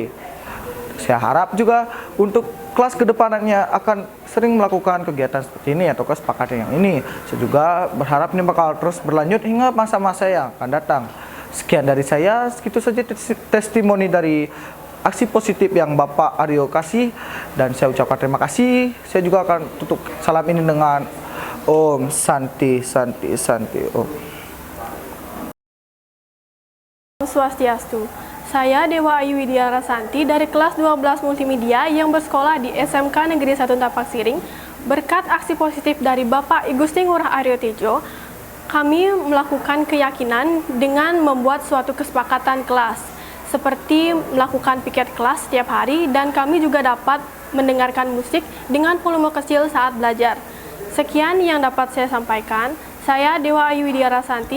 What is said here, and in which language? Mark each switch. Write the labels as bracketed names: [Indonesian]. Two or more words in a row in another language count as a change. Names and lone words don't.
[Indonesian] Saya harap juga untuk kelas kedepannya akan sering melakukan kegiatan seperti ini atau kesepakatan yang ini. Saya juga berharap ini bakal terus berlanjut hingga masa-masa yang akan datang. Sekian dari saya, segitu saja testimoni dari aksi positif yang Bapak Aryo kasih, dan saya ucapkan terima kasih. Saya juga akan tutup salam ini dengan [Sanskrit] Om Santi Santi Santi Om. [Indonesian] Swastiastu. Saya Dewa Ayu Widya Rasanti dari kelas 12 Multimedia yang bersekolah di SMK Negeri 1 Tapak Siring. Berkat aksi positif dari Bapak I Gusti Ngurah Aryo Tejo, kami melakukan keyakinan dengan membuat suatu kesepakatan kelas, seperti melakukan piket kelas setiap hari, dan kami juga dapat mendengarkan musik dengan volume kecil saat belajar. Sekian yang dapat saya sampaikan. Saya Dewa Ayu Widya Rasanti.